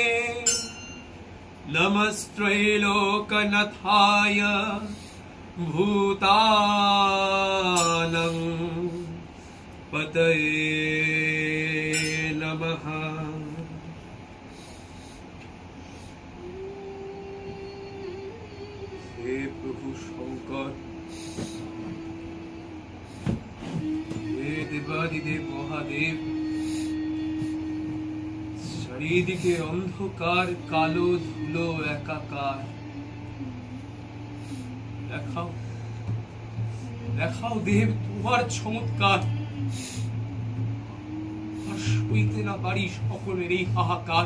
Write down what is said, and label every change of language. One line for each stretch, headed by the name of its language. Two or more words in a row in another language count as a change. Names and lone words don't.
Sanskrit: नमस्त्रैलोकनाथाय भूतानं पतये नमः। हे प्रभु शंकर, हे देवादिदेव महादेव,
Bangla: চারিদিকে অন্ধকার, কালো ধুলো একাকার। দেখাও দেখাও দেব তোমার চমৎকার, আর সইতে না পারি সকলের এই হাহাকার।